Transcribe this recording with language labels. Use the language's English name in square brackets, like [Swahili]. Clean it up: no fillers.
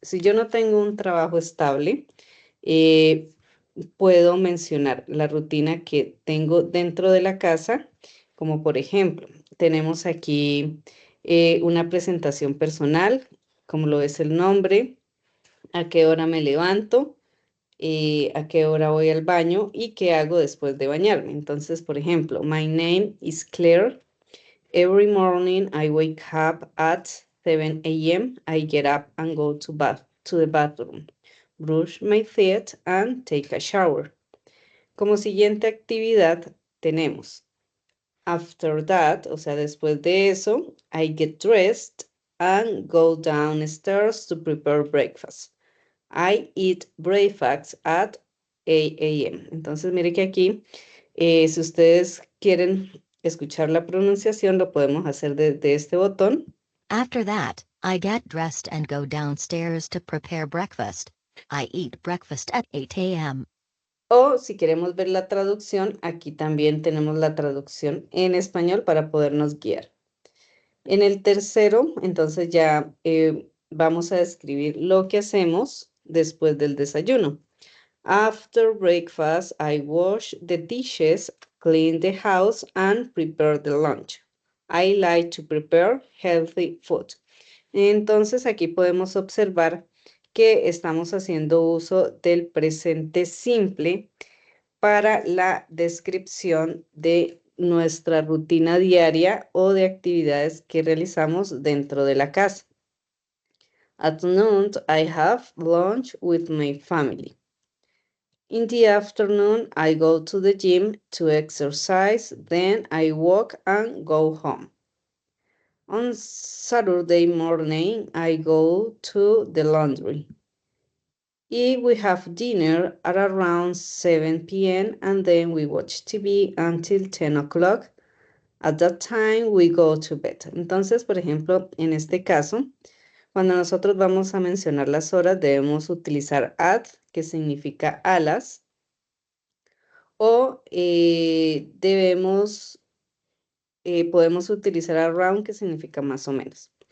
[Spanish] Si yo no tengo un trabajo estable, puedo mencionar la rutina que tengo dentro de la casa, como por ejemplo, tenemos aquí una presentación personal, como lo es el nombre, a qué hora me levanto, a qué hora voy al baño y qué hago después de bañarme. Entonces, por ejemplo, [English] my name is Claire. Every morning I wake up at 7 a.m. I get up and go to the bathroom, brush my teeth and take a shower. [Spanish] Como siguiente actividad tenemos [English] after that, [Spanish] o sea, después de eso, [English] I get dressed and go downstairs to prepare breakfast. I eat breakfast at 8 a.m. [Spanish] Entonces, mire que aquí, si ustedes quieren escuchar la pronunciación, lo podemos hacer desde este botón. [English] After that, I get dressed and go downstairs to prepare breakfast. I eat breakfast at 8 a.m. [Spanish] O si queremos ver la traducción, aquí también tenemos la traducción en español para podernos guiar. En el tercero, entonces ya vamos a describir lo que hacemos después del desayuno. [English] After breakfast, I wash the dishes, clean the house, and prepare the lunch. I like to prepare healthy food. [Spanish] Entonces aquí podemos observar que estamos haciendo uso del presente simple para la descripción de nuestra rutina diaria o de actividades que realizamos dentro de la casa. [English] At noon, I have lunch with my family. In the afternoon, I go to the gym to exercise, then I walk and go home. On Saturday morning, I go to the laundry. We have dinner at around 7 p.m. and then we watch TV until 10 o'clock. At that time, we go to bed. [Spanish] Entonces, por ejemplo, en este caso, cuando nosotros vamos a mencionar las horas, debemos utilizar at, que significa a las, o podemos utilizar around, que significa más o menos.